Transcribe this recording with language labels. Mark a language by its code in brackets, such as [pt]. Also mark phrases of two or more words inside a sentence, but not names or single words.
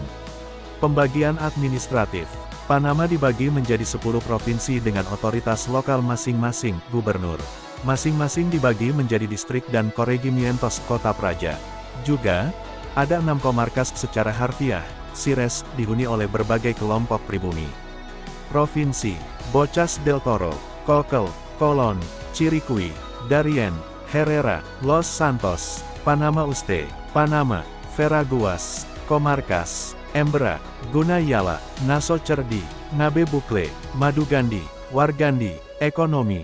[id] Pembagian administratif. Panama dibagi menjadi 10 provinsi dengan otoritas lokal masing-masing, gubernur. Masing-masing dibagi menjadi distrik dan corregimientos kota praja. Juga, ada 6 komarkas secara harfiah, Cires, dihuni oleh berbagai kelompok pribumi. Provinsi: Bocas del Toro, Cokel, Colón, Chiriquí, Darien, Herrera, Los Santos, Panama Oeste, Panama, Veraguas, Comarcas, Embera, Gunayala, Naso Cerdi, Ngabe Bukle, Madugandi, Wargandi. Ekonomi.